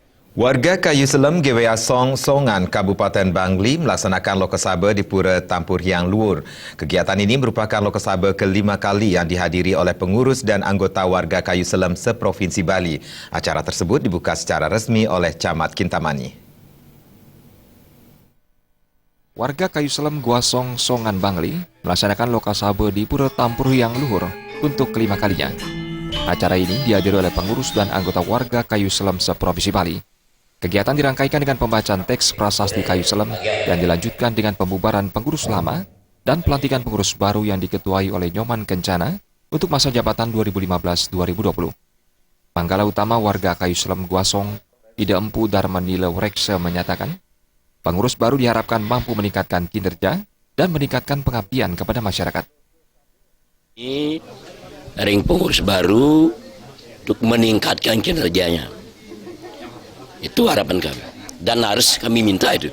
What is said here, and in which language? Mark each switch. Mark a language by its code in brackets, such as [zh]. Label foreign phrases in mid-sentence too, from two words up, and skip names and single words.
[id] Warga Kayu Selem Gewea Song Songan Kabupaten Bangli melaksanakan Lokasaba di Pura Tampur Hyang Luhur. Kegiatan ini merupakan Lokasaba ke-5 kali yang dihadiri oleh pengurus dan anggota warga Kayu Selem seprovinsi Bali. Acara tersebut dibuka secara resmi oleh Camat Kintamani. Warga Kayu Selem Guasong Songan Bangli melaksanakan Lokasaba di Pura Tampur Hyang Luhur untuk ke-5 kalinya. Acara ini dihadiri oleh pengurus dan anggota warga Kayu Selem seprovinsi Bali. Kegiatan dirangkaikan dengan pembacaan teks prasasti Kayu Selem dan dilanjutkan dengan pembubaran pengurus lama dan pelantikan pengurus baru yang diketuai oleh Nyoman Kencana untuk masa jabatan 2015-2020. Panggala utama warga Kayu Selem Guasong, Ida Empu Darmanila Reksa menyatakan, pengurus baru diharapkan mampu meningkatkan kinerja dan meningkatkan pengabdian kepada masyarakat. Ini ring pengurus baru untuk meningkatkan kinerjanya. Itu harapan kami. Dan harus kami minta itu.